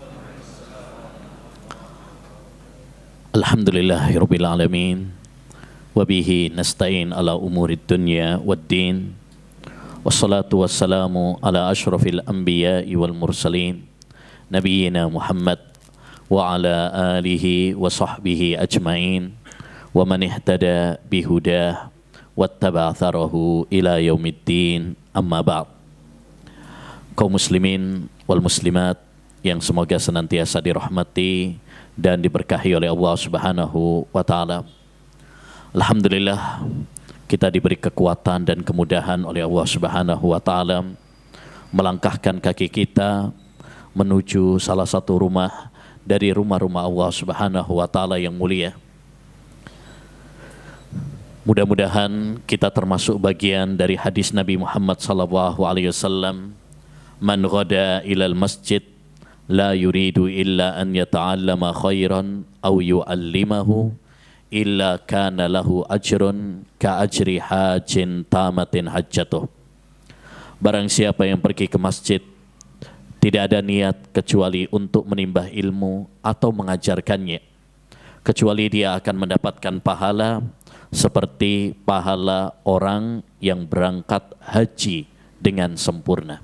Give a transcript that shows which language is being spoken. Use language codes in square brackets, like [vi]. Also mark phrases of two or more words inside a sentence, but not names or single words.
[ar] الحمد لله رب العالمين. وبه نستعين على أمور الدنيا والدين. والصلاة والسلام على أشرف الأنبياء والمرسلين. نبينا محمد وعلى آله وصحبه أجمعين. ومن اهتدى بهداه واتبع أثره إلى يوم الدين أما بعد. [id] Kaum [ar] المسلمين والمسلمات [id] yang semoga senantiasa dirahmati dan diberkahi oleh Allah [ar] سبحانه وتعالى. [id] Alhamdulillah kita diberi kekuatan dan kemudahan oleh Allah [ar] سبحانه وتعالى [id] melangkahkan kaki kita menuju salah satu rumah dari rumah-rumah Allah [ar] سبحانه وتعالى [id] yang mulia. Mudah-mudahan kita termasuk bagian dari hadis Nabi Muhammad [ar] صلى الله عليه وسلم من غدا إلى المسجد لا يريد إلا أن يتعلم خيرا أو يعلمه إلا كان له أجر كأجر حاج تاما حجته. [id] Barang siapa yang pergi ke masjid tidak ada niat kecuali untuk menimba ilmu atau mengajarkannya, kecuali dia akan mendapatkan pahala seperti pahala orang yang berangkat haji dengan sempurna.